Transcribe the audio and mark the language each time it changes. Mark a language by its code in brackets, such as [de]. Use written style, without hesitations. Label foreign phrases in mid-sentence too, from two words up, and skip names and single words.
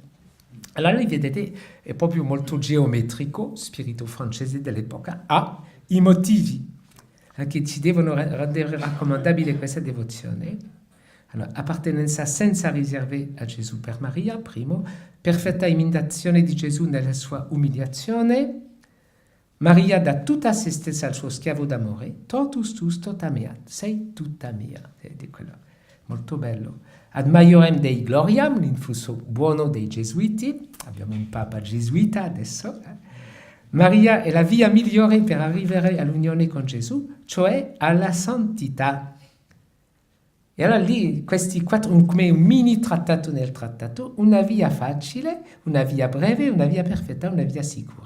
[it] Allora, vedete, è proprio molto geometrico, spirito francese dell'epoca, i motivi che ci devono rendere raccomandabile questa devozione. Allora, appartenenza senza riserve a Gesù per Maria, primo, perfetta imitazione di Gesù nella sua umiliazione, Maria dà tutta se stessa al suo schiavo d'amore, [la] totus tus tota mea, [it] sei tutta mia, di quello molto bello. [la] Ad maiorem Dei gloriam, [it] l'influsso buono dei gesuiti, abbiamo un papa gesuita adesso. Maria è la via migliore per arrivare all'unione con Gesù, cioè alla santità. E allora lì, questi quattro, come un mini trattato nel trattato, una via facile, una via breve, una via perfetta, una via sicura.